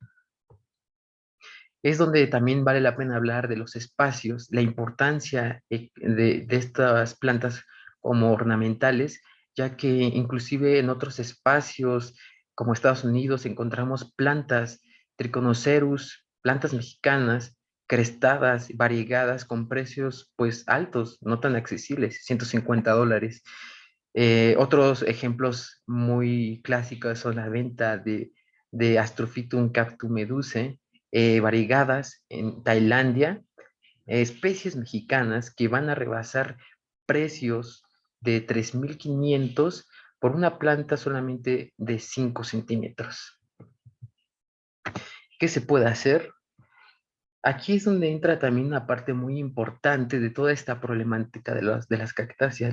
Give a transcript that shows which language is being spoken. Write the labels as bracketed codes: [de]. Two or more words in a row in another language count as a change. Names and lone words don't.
[es] Es donde también vale la pena hablar de los espacios, la importancia de estas plantas como ornamentales, ya que inclusive en otros espacios como Estados Unidos encontramos plantas Trichonocerus, plantas mexicanas, crestadas, variegadas, con precios pues altos, no tan accesibles, $150. Otros ejemplos muy clásicos son la venta de Astrophytum cactumeduse, variegadas en Tailandia, especies mexicanas que van a rebasar precios de 3,500 por una planta solamente de 5 centímetros. ¿Qué se puede hacer? Aquí es donde entra también una parte muy importante de toda esta problemática de las cactáceas.